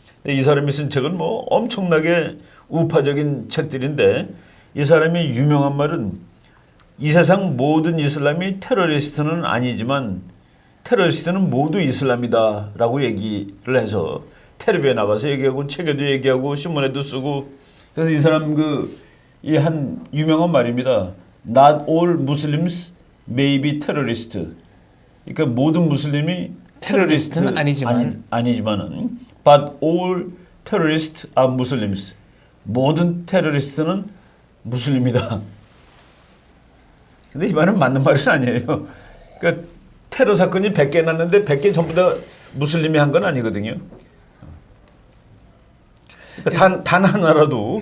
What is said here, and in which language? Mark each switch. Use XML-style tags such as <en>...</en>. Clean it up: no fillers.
<ko>이 사람이 쓴 책은 뭐 엄청나게 우파적인 책들인데, 이 사람이 유명한 말은 이 세상 모든 이슬람이 테러리스트는 아니지만 테러리스트는 모두 이슬람이다라고 얘기를 해서 텔레비에 나가서 얘기하고 책에도 얘기하고 신문에도 쓰고. 그래서 이 사람 이 한 유명한 말입니다.</ko> <en>Not all Muslims may be terrorist.</en> <ko>그러니까 모든 무슬림이 테러리스트는 아니지만은</ko> <en>but all terrorists are Muslims.</en> <ko>모든 테러리스트는 무슬림이다. 근데 이 말은 맞는 말은 아니에요. 그러니까 테러 사건이 100개 났는데 100개 전부 다 무슬림이 한 건 아니거든요. 그러니까 단 하나라도</ko>